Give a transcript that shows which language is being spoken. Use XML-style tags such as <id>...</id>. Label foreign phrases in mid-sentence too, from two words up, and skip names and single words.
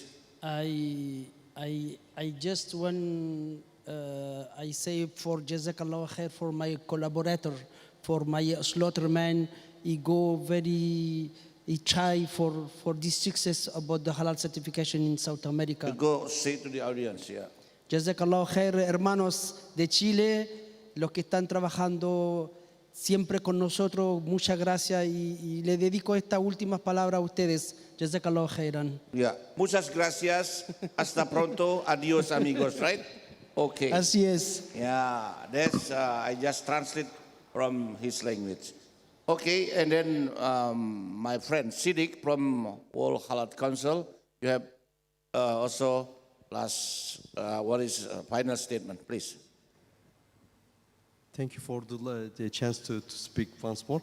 <en>I just want I say for</en> <ar>جزاك الله خير</ar> <en>for my collaborator, for my slaughterman. He go very he try for this success about the halal certification in South America. Go say to the audience, yeah.</en> <ar>جزاك الله خير,</ar> <es>hermanos de Chile, los que están trabajando siempre con nosotros, muchas gracias y le dedico estas últimas palabras a ustedes.</es> <ar>جزاك الله خيرا.</ar> <es>Yeah, muchas gracias. Hasta pronto. Adios, amigos.</es> <en>Right? Okay.</en> <es>Así es.</es> <en>Yeah, that's I just translate from his language. Okay, and then my friend Siddiq from World Halal Council, you have also last what is final statement, please. Thank you for the chance to speak once more.</en>